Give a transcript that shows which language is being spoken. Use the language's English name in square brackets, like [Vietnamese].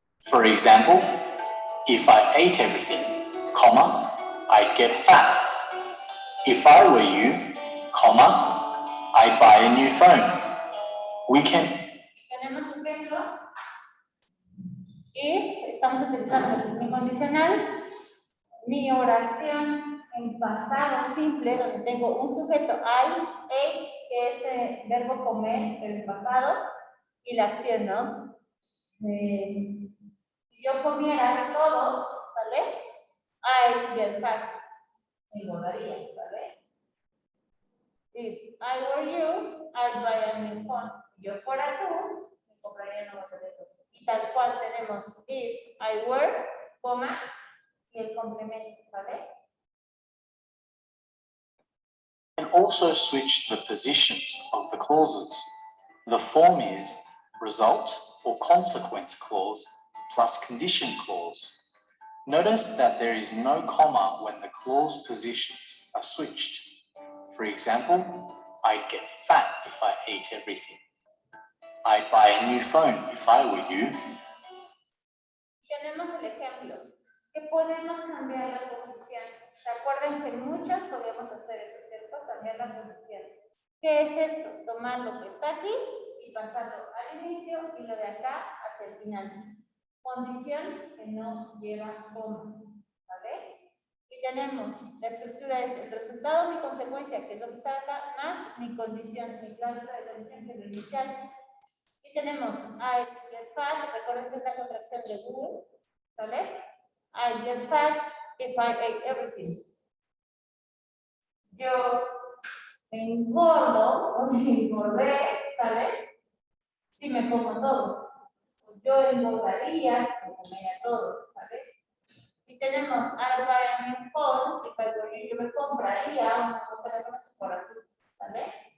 [English] For example, if I ate everything, comma, I'd get fat. If I were you, comma, I'd buy a new phone. We can. [Spanish] tenemos un ejemplo. Y estamos utilizando el mi condicional, mi oración en pasado simple, donde tengo un sujeto I, ate, que es el verbo comer, pero en pasado, y la acción, ¿no? Si yo comiera todo, ¿vale? [English] I get fat, engordaría, ¿vale? If I were you, I'd buy a new phone. [Spanish] Si yo fuera tú, me compraría nuevos teléfonos. Y tal cual tenemos [English] if I were, [Spanish] coma, y el complemento, ¿vale? [English] And also switch the positions of the clauses. The form is result or consequence clause plus condition clause. Notice that there is no comma when the clause positions are switched. For example, I'd get fat if I ate everything. I'd buy a new phone if I were you. [Spanish] Tenemos el ejemplo, que podemos cambiar la posición. ¿Se acuerdan que muchos podemos hacer eso, cierto? Cambiar la posición. ¿Qué es esto? Tomar lo que está aquí y pasarlo al inicio y lo de acá hacia el final. Condición que no lleva coma, ¿vale? Y tenemos, la estructura es el resultado, mi consecuencia, que es lo que está acá, más mi condición, mi cláusula de condición, que es lo inicial. Y tenemos [English] I get fat, [Spanish] recuerden que es la contracción de would, ¿vale? [English] I get fat if I ate everything. [Spanish] Yo me engordo o me engordé, ¿sale? Si me como todo. Yo engordaría si me comiera todo, ¿vale? Y tenemos [English] I buy a new phone, if I were you, [Spanish] yo me compraría un nuevo teléfono si fuera tú, ¿vale?